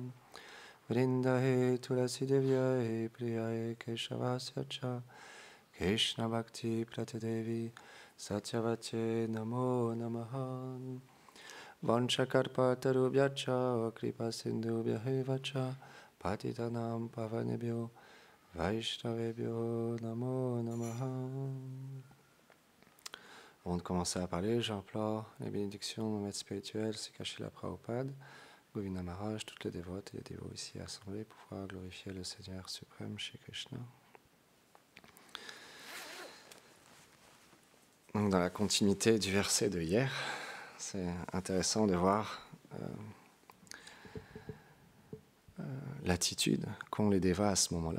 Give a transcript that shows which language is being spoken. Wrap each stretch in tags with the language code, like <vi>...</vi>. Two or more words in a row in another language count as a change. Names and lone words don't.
<sa>Vrindahe Tulasi Devyahe Priyahe Keshavasya Cha Krishna Bhakti Pratadevi Satyavate Namo Namaha. Vanchakarpatarubhyacha Kripa Sindhubhyahevacha Patitanam Pavanebhyo Vaishnavebhyo Namo Namaha.</sa> <fr>Avant de commencer à parler, j'implore les bénédictions de mon maître spirituel, Sikashila Prabhupada, Govinda Maharaj, toutes les dévotes et les dévots ici assemblés pour pouvoir glorifier le Seigneur suprême, Shri Krishna. Donc dans la continuité du verset de hier, c'est intéressant de voir l'attitude qu'ont les dévas à ce moment-là.</fr>